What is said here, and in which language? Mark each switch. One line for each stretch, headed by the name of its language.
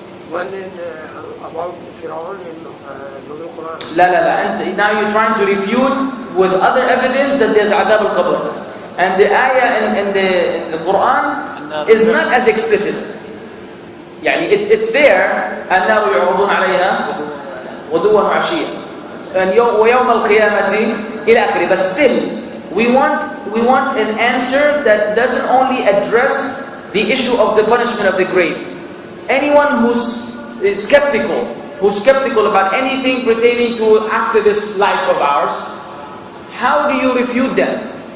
English: One about Fir'aun in the Quran. La. Now you're trying to refute with other evidence that there's adab al-qabr. And the ayah in the Quran is not as explicit. It's there.
Arabic: النار يعرضون عليها غدوا وعشيا ويوم القيامة إلى آخره.
English: But still, we want an answer that doesn't only address the issue of the punishment of the grave. Anyone who's skeptical about anything pertaining to after this life of ours, how do you refute them?